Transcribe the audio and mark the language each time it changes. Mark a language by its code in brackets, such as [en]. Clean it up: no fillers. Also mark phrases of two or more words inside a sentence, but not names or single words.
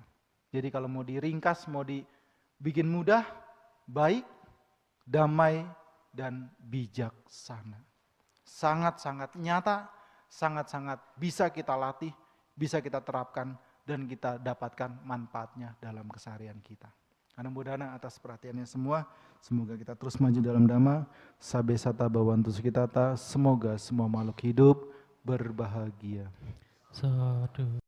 [id] Jadi kalau mau diringkas, mau dibikin mudah, baik, damai, dan bijaksana. Sangat-sangat nyata, sangat-sangat bisa kita latih, bisa kita terapkan, dan kita dapatkan manfaatnya dalam keseharian kita. Karena Buddhana atas perhatiannya semua, semoga kita terus maju dalam Dhamma, [pi] sabe sata bawantu sukitata, [id] semoga semua makhluk hidup berbahagia. Sadhu.